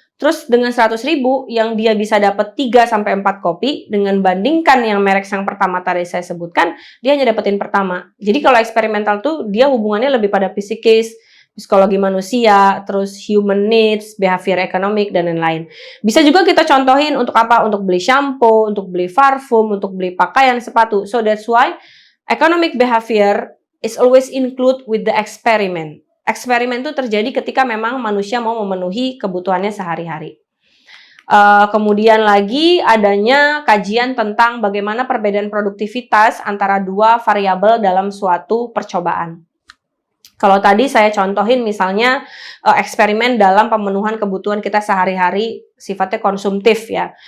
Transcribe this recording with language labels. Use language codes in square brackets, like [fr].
[id] Terus dengan 100.000 yang dia bisa dapat 3-4 kopi dengan bandingkan yang merek yang pertama tadi saya sebutkan, dia hanya dapetin pertama. Jadi kalau eksperimental tuh dia hubungannya lebih pada psikis, psikologi manusia, terus [en] human needs, behavior economic, [id] dan lain-lain. Bisa juga kita contohin untuk apa? Untuk beli shampoo, untuk beli parfum, untuk beli pakaian, sepatu. [en] So that's why economic behavior is always include with the experiment. [id] Eksperimen itu terjadi ketika memang manusia mau memenuhi kebutuhannya sehari-hari. Kemudian lagi adanya kajian tentang bagaimana perbedaan produktivitas antara dua variabel dalam suatu percobaan. Kalau tadi saya contohin misalnya eksperimen dalam pemenuhan kebutuhan kita sehari-hari sifatnya konsumtif ya.